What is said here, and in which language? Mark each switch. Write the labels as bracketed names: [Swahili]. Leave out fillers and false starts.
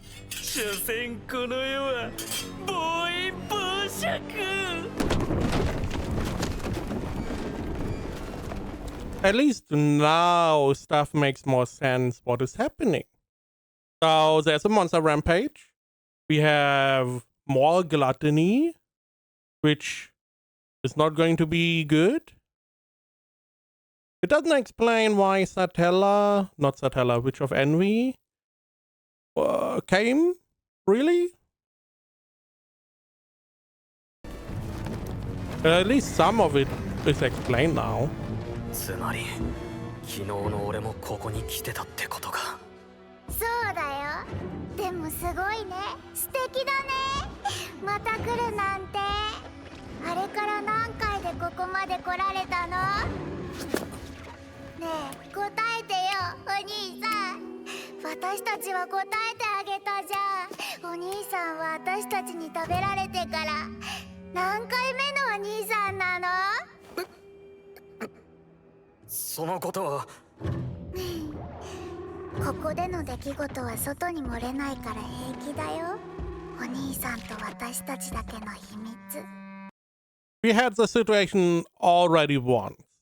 [Japanese] 所詮この世は暴飲暴食。 [English] At least now stuff makes more sense what is happening. So there's a monster rampage. We have more gluttony, which is not going to be good. It doesn't explain why Witch of Envy, came, really? At least some of it is explained now. [Japanese] つまり昨日の俺もここに来てたってことか。そうだよ。でもすごいね。素敵だね。また来るなんて。あれから何回でここまで来られたの？ねえ、答えてよ、お兄さん。私たちは答えてあげたじゃん。お兄さんは私たちに食べられてから何回目のお兄さんなの？そのことは。ここでの出来事は外に漏れないから平気だよ。お兄さんと私たちだけの秘密。 [English] We had the situation already once.